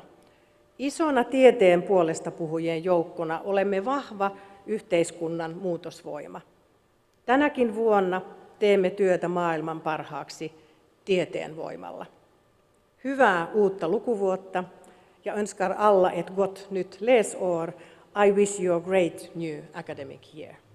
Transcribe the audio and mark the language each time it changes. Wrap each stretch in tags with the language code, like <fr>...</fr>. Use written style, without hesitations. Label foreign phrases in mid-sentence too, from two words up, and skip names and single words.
<fi>Isona tieteen puolesta puhujien joukkona olemme vahva yhteiskunnan muutosvoima. Tänäkin vuonna teemme työtä maailman parhaaksi tieteen voimalla. Hyvää uutta lukuvuotta ja</fi> <sv>önskar alla ett gott nytt läsår.</sv> <en>I wish you a great new academic year.</en>